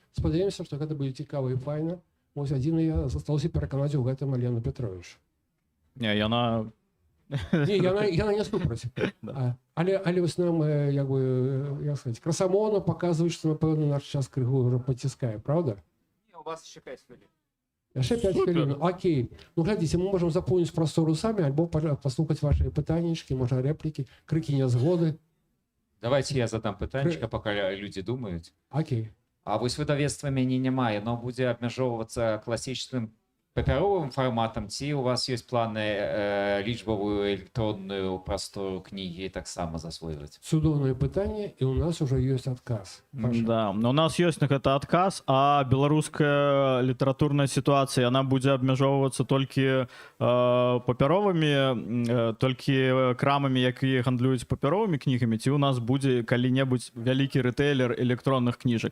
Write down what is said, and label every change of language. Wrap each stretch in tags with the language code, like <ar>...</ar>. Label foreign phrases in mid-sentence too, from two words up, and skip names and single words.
<be>Спадзяемся, што гэта будзе цікава і файна. Вось адзін я застаўся пераканаць у гэтым Алену Пятрович. Не, яна не супраць. Але вось нам, як бы, як сказаць, красамоўна паказваюць, што, напэўна, наш час крыху ўжо паціскае,</be> <ru>правда?</ru> <uk>У вас ще 5 хвилин.</uk> <be>Яшчэ 5 хвілін. Окей. Ну, глядзіце, мы можам запоўніць прастору самі, альбо паслухаць ваши пытаннічкі, можа, рэплікі, крыкі нязгоды.</be> <ru>Давайте я задам пытанчика, пока люди думают. Окей.</ru> <be>А вось выдавецтва мяне няма, яно будзе абмяжоўвацца класічным папяровым фарматам, ці у вас ёсць планы лічбавую электронную прастору кнігі таксама засвойваць? Цудоўнае пытанне, і у нас уже ёсць адказ. Да, у нас ёсць на гэта адказ, а беларуская літаратурная сітуацыя, яна будзе абмяжоўвацца толькі папяровымі, толькі крамамі, якія гандлююць папяровымі кнігамі, ці у нас будзе калі-небудзь вялікі рэтэйлер электронных кніжак.</be>